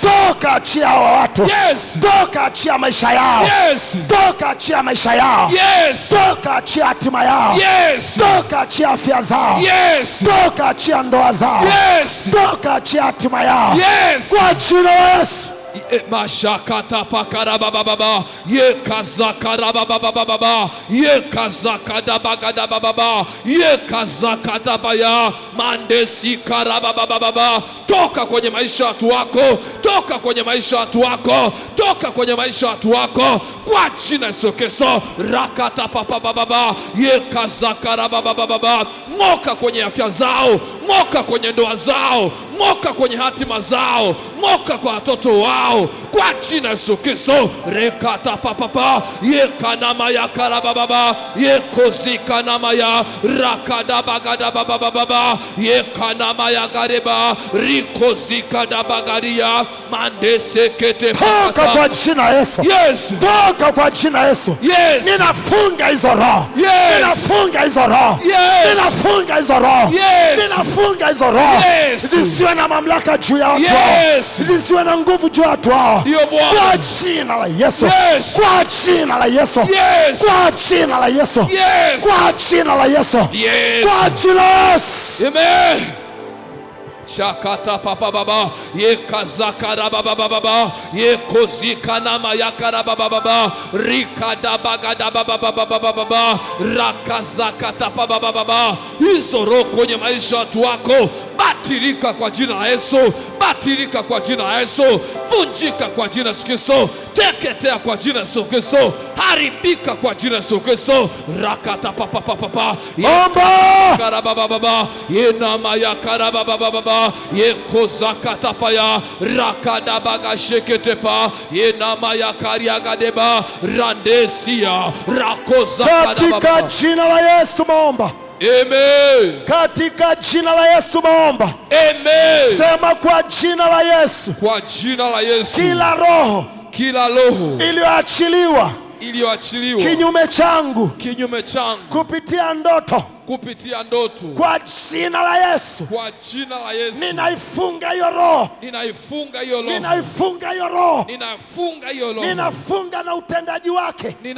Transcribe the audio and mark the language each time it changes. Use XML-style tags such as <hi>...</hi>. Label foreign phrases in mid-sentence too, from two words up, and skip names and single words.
<sw>Toka achia hawa watu. Yes. Toka achia maisha yao. Yes. Toka achia maisha yao. Yes. Toka achia hatima yao. Yes. Toka achia afya zao. Yes. Toka achia ndoa zao. Yes. Toka achia hatima yao. Yes. Kwa jina la Yesu. Mashakata pakarabababa ye kazakarabababa ye kazakadabagababa ye kazakadabaya mandesi karabababa. Toka kwenye maisha ya watu wako, toka kwenye maisha ya watu wako, toka kwenye maisha ya watu wako kwa jina Yesu Kristo. Rakata papababa ye kazakarabababa. Moka kwenye afya zao, moka kwenye ndoa zao, moka kwenye hatima zao, moka kwa watoto wao kwa jina Yesu Kristo. Rekata papapa ye kanama ya karabababa ye kozika nama ya rakada bagada bababa ye kanama ya gareba rikozika da bagaria mandese kete. Toka kwa jina Yesu. Yes. Toka kwa jina Yesu. Yes. Ninafunga hizo roho. Yes. Ninafunga hizo roho. Yes. Ninafunga hizo roho. Yes. Ninafunga hizo roho. Yes. Zisiwe na mamlaka juu ya watu. Yes. Zisiwe na nguvu juu ya watu wao. Ndio Bwana. Kwa jina la Yesu. Yes. Kwa jina la Yesu. Yes. Kwa jina la Yesu. Yes. Kwa jina la Yesu. Yes. Kwa jina la Yesu. Amen. Shakata papa baba ye kazakara baba baba ye kozika nama yakara baba baba rikada bagada baba baba baba rakazakata baba baba. Hizo roho kwenye maisha ya watu wako batilika kwa jina la Yesu, batilika kwa jina la Yesu, vunjika kwa jina la Yesu Kristo, teketea kwa jina la Yesu Kristo, haribika kwa jina la Yesu Kristo. Rakata papa papa Omba. karababa baba ye nama yakara baba baba ye kozakata paya rakada baga sheketepa ye nama yakaria gadeba randesia rakozakada Katika baba. jina la Yesu maomba. Amen. Katika jina la Yesu maomba. Amen. Sema kwa jina la Yesu. Kwa jina la Yesu. Kila roho iliyoachiliwa kinyume changu kupitia ndoto, kwa jina la Yesu, ninaifunga hiyo roho, ninaifunga hiyo roho, ninafunga na utendaji wake,</sw>